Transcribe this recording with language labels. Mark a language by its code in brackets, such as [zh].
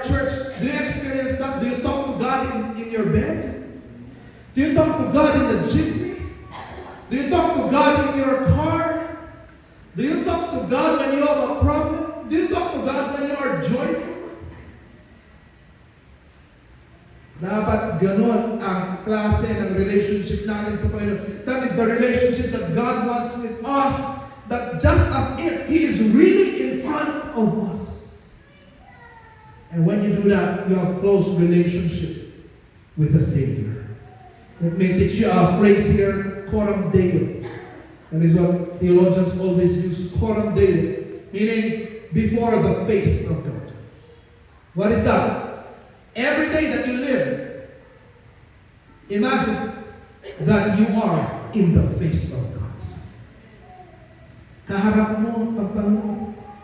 [en] Church, do you experience that? Do you talk to God in your bed? Do you talk to God in the jeepney? Do you talk to God in your car? Do you talk to God when you have a problem? Do you talk to God when you are joyful? [tl] Dapat ganon ang klase ng relationship natin sa Panginoon. [en] That is the relationship that God wants with us. That just as if He is really in front of us. And when you do that, you have close relationship with the Savior. Let me teach you a phrase here, coram Deo. That is what theologians always use, coram Deo, meaning before the face of God. What is that? Every day that you live, imagine that you are in the face of God. [tl] Kaharap mo ang Panginoon.